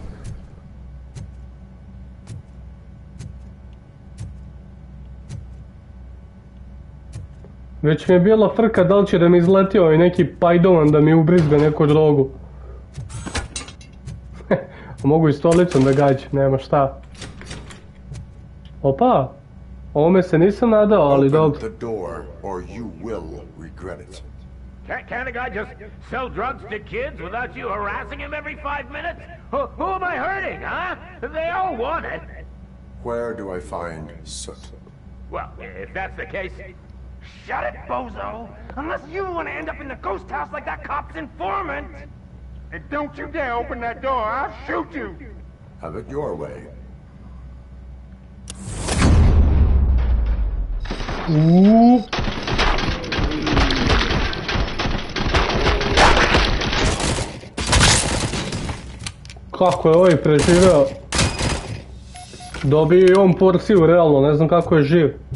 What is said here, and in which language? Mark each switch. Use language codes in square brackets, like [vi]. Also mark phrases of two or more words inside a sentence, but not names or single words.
[sr] Već mi je bila frka da li će da mi izleti ovaj neki pajdovan da mi ubrizga neku drogu. Mogu i stolicom da gađam, nema šta. Opa, ovome se nisam nadao, ali dobro. [en] Can't a guy just sell drugs to kids without you harassing him every 5 minutes? Who am I hurting, huh? They all want it. Where do I find soot? Well, if that's the case, shut it, bozo! Unless you want to end up in the ghost house like that cop's informant! And don't you dare open that door, I'll shoot you! Have it your way. [sr] Kako je ovaj preživeo? Dobio je on porciju, realno, ne znam kako je živ.